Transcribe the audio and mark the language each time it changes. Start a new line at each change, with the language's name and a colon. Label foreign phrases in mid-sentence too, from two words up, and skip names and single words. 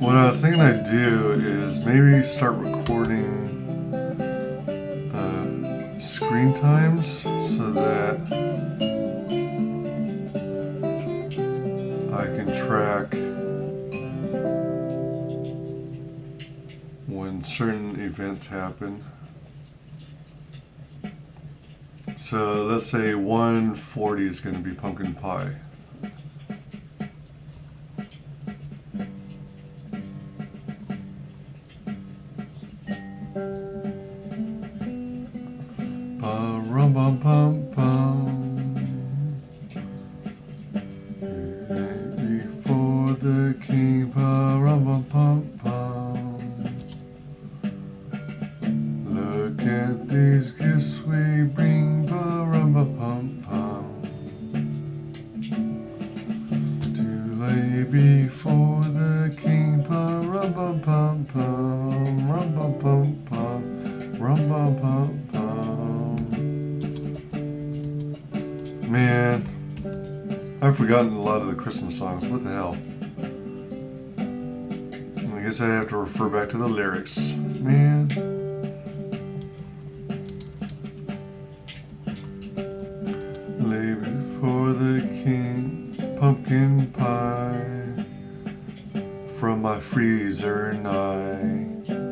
English: What I was thinking I'd do is maybe start recording screen times so that I can track when certain events happen. So let's say 1:40 is going to be pumpkin pie. Rum bum pum pum. Before the king, rum bum pum pum. Look at these gifts we bring, rum bum pum pum. To lay before the king, rum bum pum pum, rum bum pum pum, rum bum pum pum. Man, I've forgotten a lot of the Christmas songs. What the hell? I guess I have to refer back to the lyrics. Man. Lay before the king pumpkin pie from my freezer night.